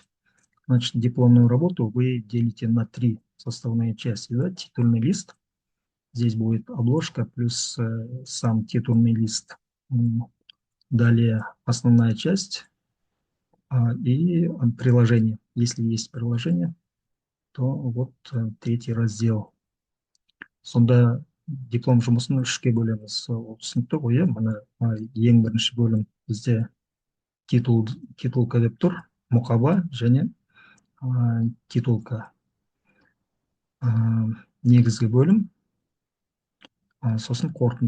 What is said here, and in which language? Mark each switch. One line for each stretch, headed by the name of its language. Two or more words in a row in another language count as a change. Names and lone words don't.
Russian: Значит, дипломную работу вы делите на 3 составные части, да, титульный лист. Здесь будет обложка плюс сам титульный лист. Далее основная часть и приложение. Если есть приложение, то вот третий раздел.
Kazakh: Сонда диплом жұмысын 3-ке бөлеміз. Түсінікті ғой, мына ең бірінші бөлім бізде титулка деп тұр, мұқаба және титулка. Негізгі бөлім, сосын қорытынды.